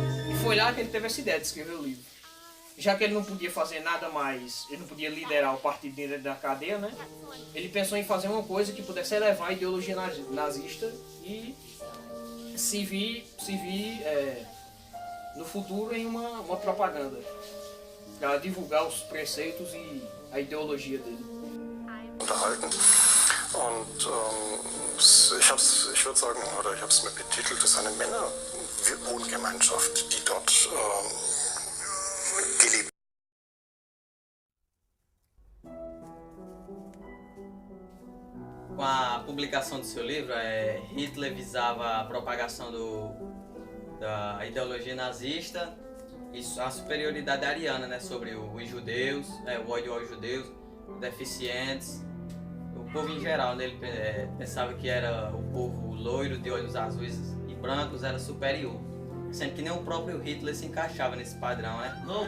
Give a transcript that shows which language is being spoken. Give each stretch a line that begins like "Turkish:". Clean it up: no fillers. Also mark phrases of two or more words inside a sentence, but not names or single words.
Portuguese: E foi lá que ele teve essa ideia de escrever o livro. Já que ele não podia fazer nada mais, ele não podia liderar o partido dentro da cadeia, né? Ele pensou em fazer uma coisa que pudesse elevar a ideologia nazista e se vir no futuro em uma propaganda para divulgar os preceitos e a ideologia dele.
German: Unterhalten. Und ich würde sagen, oder ich habe es mir betitelt, das ist eine Männerwohngemeinschaft, die dort gelebt.
Portuguese: Com a publicação do seu livro, Hitler visava a propagação da ideologia nazista e a superioridade ariana, né, sobre os judeus, o ódio aos judeus, deficientes, o povo em geral, né, ele pensava que era o povo loiro, de olhos azuis e brancos, era superior, sendo que nem o próprio Hitler se encaixava nesse padrão, né?